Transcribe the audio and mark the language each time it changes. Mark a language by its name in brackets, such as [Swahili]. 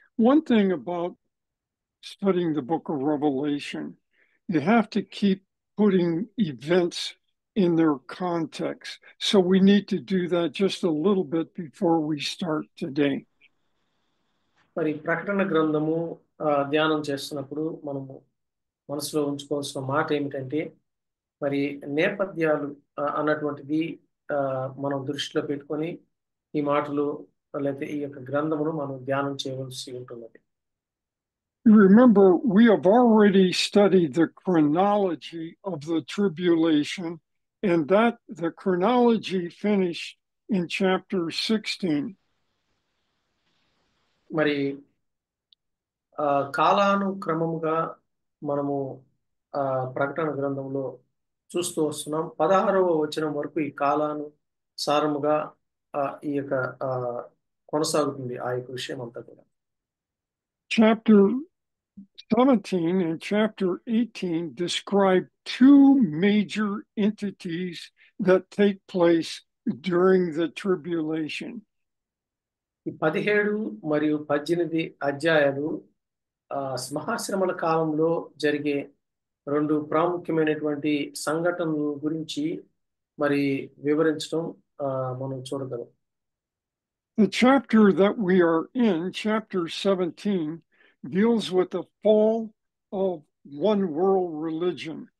[English] One thing about studying the book of Revelation, you have to keep putting events in their context. So we need to do that just a little bit before we start today. [Telugu] మరి ప్రకటన గ్రంథము ధ్యానం చేస్తున్నప్పుడు మనము మనసులో ఉంచుకోవాల్సిన మాట ఏమిటంటే మరి నేపథ్యాలు అన్నటువంటిది మనం దృష్టిలో పెట్టుకొని ఈ మాటలు లేకపోతే ఈ యొక్క గ్రంథమును మనం ధ్యానం చేయవలసి ఉంటున్నది. [English] Remember, we have already studied the chronology of the tribulation, and that the chronology finished in chapter 16. [Telugu] మరి కాలానుక్రమముగా మనము ప్రకటన గ్రంథంలో చూస్తూ వస్తున్నాం. 16వ వచనం వరకు ఈ కాలానుసారముగా ఈ యొక్క కొనసాగుతుంది ఆ యొక్క విషయం అంతా కూడా. [English] Chapter 17 and chapter 18 describe two major entities that take place during the tribulation. [Telugu] ఈ 17 మరియు 18 అధ్యాయాలు మహాశ్రమల కాలంలో జరిగే రెండు ప్రాముఖ్యమైనటువంటి సంఘటనల గురించి మరి వివరించడం మనం చూడగలం. [English] The chapter that we are in, chapter 17, deals with the fall of one world religion.